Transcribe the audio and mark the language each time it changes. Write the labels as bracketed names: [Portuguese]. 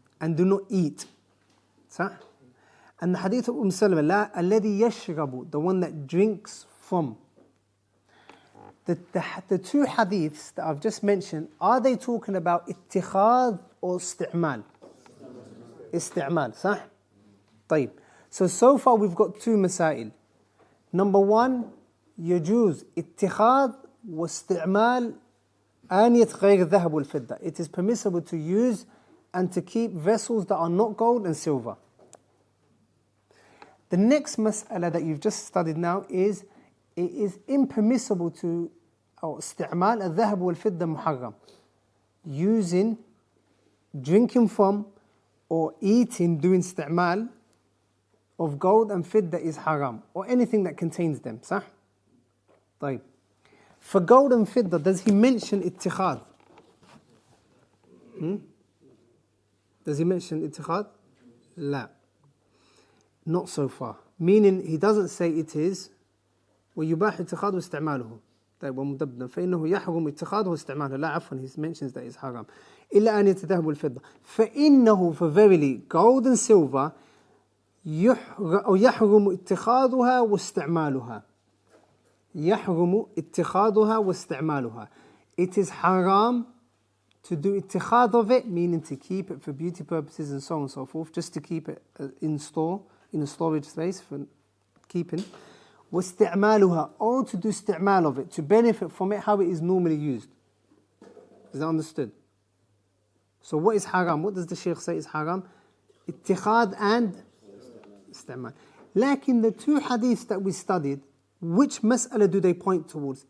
[English] And do not eat, صح? And the hadith of Salama, [Arabic] لا الذي يشرب, [English] the one that drinks from. The two hadiths that I've just mentioned, are they talking about اتخاذ or استعمال? [Arabic] استعمال, صح? طيب. [English] So far we've got two مسائل. [Arabic] Number one, يجوز اتخاذ واستعمال آنية غير الذهب والفضة. [English] It is permissible to use and to keep vessels that are not gold and silver. The next mas'ala that you've just studied now is, it is impermissible to, or [Arabic] استعمال الذهب والفضة محرم. [English] Using, drinking from, or eating, doing استعمال of gold and fidda is haram, or anything that contains them, صح? [Arabic] طيب. [English] For gold and fidda, does he mention اتخاذ? Does he mention اتخاذ? لا. Not so far. Meaning he doesn't say it is [Arabic] ويباح اتخاذه واستعماله. طيب ومدبنا فإنه يحرم اتخاذه واستعماله. لا عفوا, [English] he mentions that it's haram. [Arabic] إلا أن يتذهب الفضة. [English] فإنه, for verily, gold and silver [Arabic] يحرم اتخاذها واستعمالها. يحرم اتخاذها واستعمالها. [English] It is haram to do اتخاذ of it, meaning to keep it for beauty purposes and so on and so forth, just to keep it in store, in a storage space for keeping. واستعمالها, or to do استعمال of it, to benefit from it how it is normally used. Is that understood? So what is haram? What does the Shaykh say is haram? [Arabic] اتخاذ and استعمال. [English] Lakin the two hadiths that we studied, which mas'ala do they point towards?